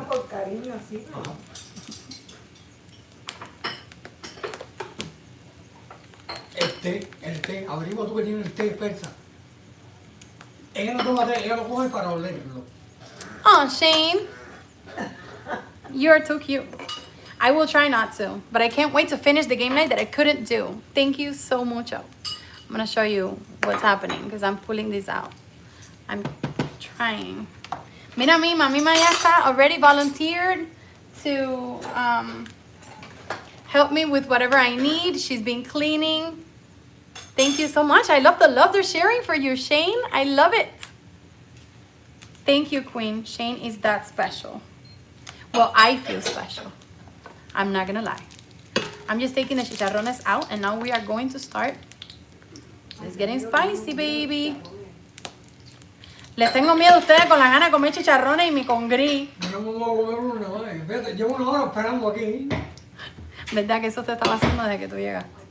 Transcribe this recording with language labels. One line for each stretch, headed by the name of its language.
Spanish: acuerdas? por cariño así. Ajá. El té, averigua tú que tienes el té persa. Ella no toma té, ella lo coge para olerlo.
English: Oh, Shane. You're too cute. I will try not to, but I can't wait to finish the game night that I couldn't do. Thank you so much. I'm gonna show you what's happening because I'm pulling this out. I'm trying.
Spanish: Mira, Mima ya está
English: already volunteered to help me with whatever I need. She's been cleaning. Thank you so much. I love the love they're sharing for you, Shane. I love it. Thank you, Queen. Shane is that special. Well, I feel special. I'm not gonna lie. I'm just taking the chicharrones out and now we are going to start. It's getting spicy, baby.
Spanish: Les tengo miedo a ustedes con la gana de comer chicharrones y mi congri. Yo no me voy a comer una más. Fíjate, llevo una hora esperando aquí. ¿Verdad que eso te estaba haciendo desde que tú llegaste?